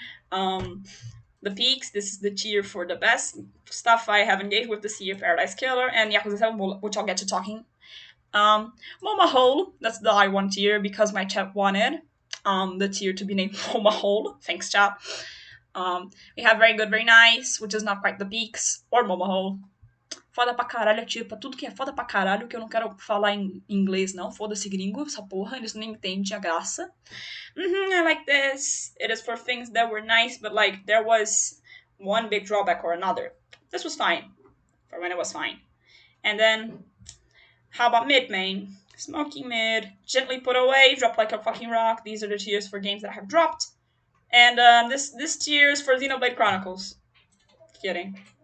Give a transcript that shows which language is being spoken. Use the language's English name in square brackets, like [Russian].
[English] The peaks. This is the tier for the best stuff I have engaged with, the Sea of Paradise Killer and Yakuza 7, which I'll get to talking. Moma Hole. That's the I1 tier because my chat wanted the tier to be named Moma Hole. Thanks, chat. We have Very Good, Very Nice, which is not quite the peaks, or Moma Hole. [Portuguese] Foda pra caralho, tipo, tudo que é foda pra caralho, que eu não quero falar em inglês, não. Foda-se gringo, essa porra, eles nem entendem a graça. [English] I like this. It is for things that were nice, but like, there was one big drawback or another. This was fine. For when it was fine. And then, how about mid, main? Smoking mid, gently put away, drop like a fucking rock. These are the tiers for games that I have dropped. And this tier is for Xenoblade Chronicles. Kidding.